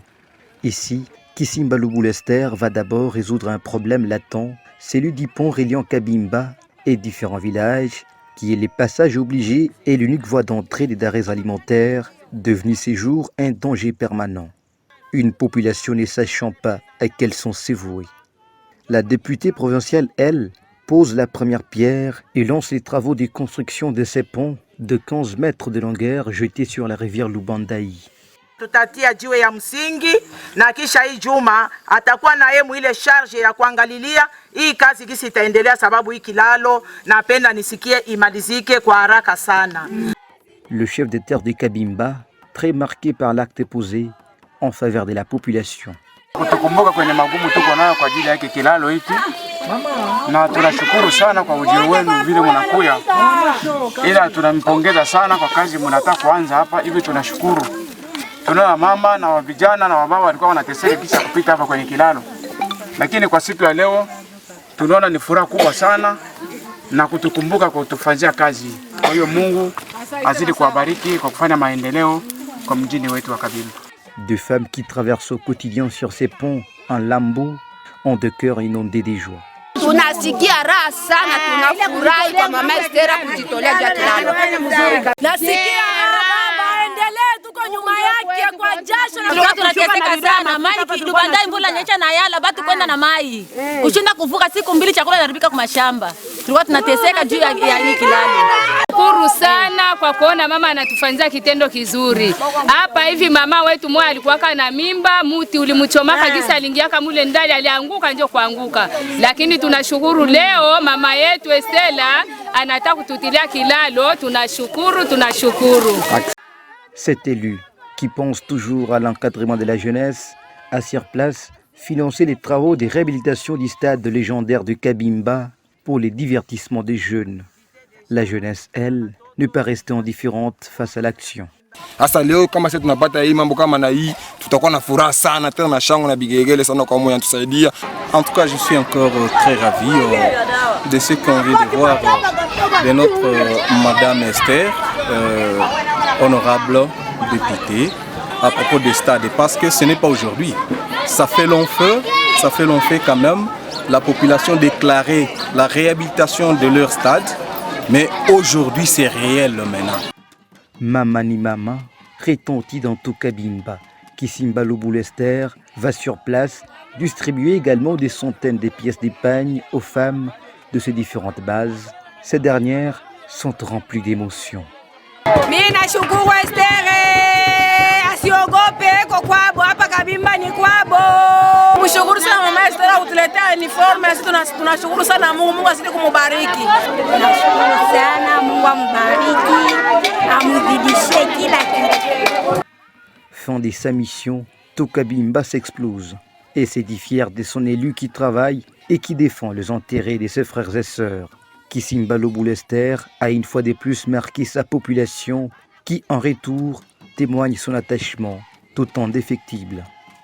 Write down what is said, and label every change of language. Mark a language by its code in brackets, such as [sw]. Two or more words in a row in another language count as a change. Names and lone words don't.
[fr] Ici, Kissimba Lubulu Esther va d'abord résoudre un problème latent, celui du pont reliant Kabimba et différents villages, qui est les passages obligés et l'unique voie d'entrée des denrées alimentaires, devenu ces jours un danger permanent. Une population ne sachant pas à quels sont ses voués. La députée provinciale, elle, pose la première pierre et lance les travaux de construction de ces ponts de 15 mètres de longueur jetés sur la rivière Lubandai. [sw] Tutatia jiwe ya msingi na kisha hii juma atakuwa na yeye ile charge ya kuangalilia hii kazi kisi itaendelea, sababu hii kilalo napenda nisikie imalizike kwa haraka sana. [fr] Le chef de terre de Kabimba, très marqué par l'acte posé en faveur de la population. [sw] Kutukumbuka kwenye magumu tuko nayo kwa ajili yake kilalo hiki, na tunashukuru sana kwa ujio wenu vile mnakuya, ila tunampongeza sana kwa kazi mnataka kuanza hapa hivi. Tunashukuru. Tunaona mama na vijana na wababa walikuwa wanateseka kisha kupita hapa kwenye kilalo, lakini kwa siku ya leo tunaona ni furaha kubwa sana na kutukumbuka kwa kutufanyia kazi. Kwa hiyo Mungu azidi kuwabariki kwa kufanya maendeleo kwa mjini wetu wa Kabimba. [fr] Deux femmes qui traversent au quotidien sur ces ponts en lambeaux ont de cœur inondé des joies. [sw] Tunasikia raha sana, tunafurahi kwa mama Esther kujitolea juu ya kilalo. Nasikia endelee, tuko nyuma yake kwa jasho na tunateseka sana. Mai Lubandai mvula nyesha na yala batu kwenda na mai. Kushinda kuvuka siku mbili chakula inaribika kwa mashamba. Tulikuwa tunateseka juu ya hii kilalo. Shukuru sana kwa kuona mama anatufanyia kitendo kizuri. Hapa hivi mama wetu mmoja alikuwa na mimba, muti ulimchomaka kisa aliingia kama mule ndani alianguka ndio kuanguka. Lakini tunashukuru leo mama yetu Estela anataka kututilia kilalo, tunashukuru. [fr] Cet élu qui pense toujours à l'encadrement de la jeunesse a sur place financé les travaux de réhabilitation du stade légendaire de Kabimba pour les divertissements des jeunes. La jeunesse, elle, ne pas rester indifférente face à l'action. [sw] Hasa leo kama sisi tunapata hii mambo kama na hii, tutakuwa na furaha sana tena na shangwe na bigegele sana kwa moyo anatusaidia. [fr] En tout cas, je suis encore très ravi de ce qu'on vient de voir de notre Madame Esther, honorable députée, à propos des stades, parce que ce n'est pas aujourd'hui. Ça fait long feu quand même. La population déclarait la réhabilitation de leur stade, mais aujourd'hui c'est réel maintenant. [sw] Mama ni mama [fr] retentit dans tout Kabimba. Kissimba Lubulu Esther va sur place distribuer également des centaines de pièces d'épargne aux femmes de ces différentes bases. Ces dernières sont remplies d'émotions. [sw] Mina shukuru Esther, asiogope kwa kwabo hapa Kabimba ni kwabo. Mshukuru sana mama Esther kutuletea uniforme, sisi tunashukuru sana Mungu azidi kumubariki. Tunashukuru sana Mungu ambariki, amzidishie kila kitu. [fr] Fin de sa mission, tout Kabimba s'explose et se dit fier de son élu qui travaille et qui défend les intérêts de ses frères et sœurs. Kissimba Lubulu Esther a une fois de plus marqué sa population qui, en retour, témoigne son attachement tout indéfectible.